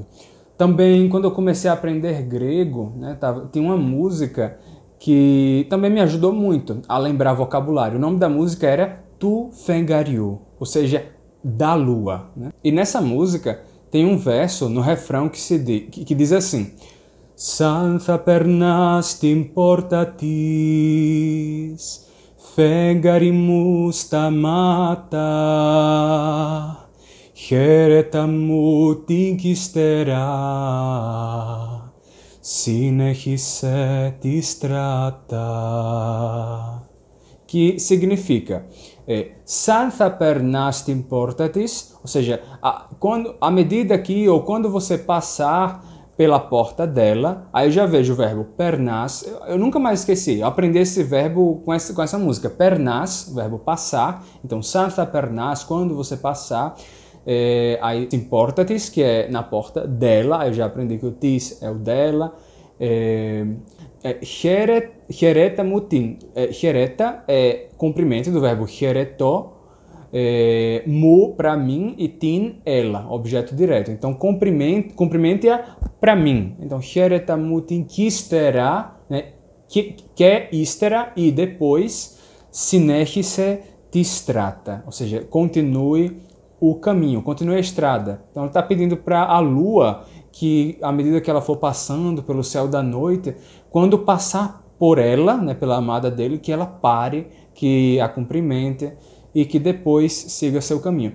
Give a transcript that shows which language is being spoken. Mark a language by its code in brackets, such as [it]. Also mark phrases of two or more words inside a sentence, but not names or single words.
[pt] Também, quando eu comecei a aprender grego, né, tinha uma música que também me ajudou muito a lembrar vocabulário. O nome da música era Tu Fengariu, ou seja, da lua. Né? E nessa música tem um verso no refrão que diz assim: Sanza pernastim portatis, Fengarimus tamata, Heretamut inkistera, [el] Συνέχισε τη στράτα. [pt] Que significa, [el] σαν θα περνάς την porta της, [pt] ou seja, à medida que, ou quando você passar pela porta dela, aí eu já vejo o verbo pernas, eu nunca mais esqueci, eu aprendi esse verbo com essa música, pernas, verbo passar, então [el] σαν θα περνάς, [pt] quando você passar, aí importa-tis, que é na porta dela, aí eu já aprendi que o tis é o dela, [el] χαιρέτα μου την. [pt] Χαιρέτα é cumprimento do verbo χαιρετώ, mu para mim e tin ela, objeto direto. Então cumprimente-a para mim. [el] Então χαιρέτα μου την και ύστερα, [pt] né? Que ύστερα e depois [el] συνέχισε τη στράτα, [pt] ou seja, continue o caminho, continue a estrada. Então ele está pedindo para a lua que, à medida que ela for passando pelo céu da noite, quando passar por ela, né, pela amada dele, que ela pare, que a cumprimente e que depois siga seu caminho.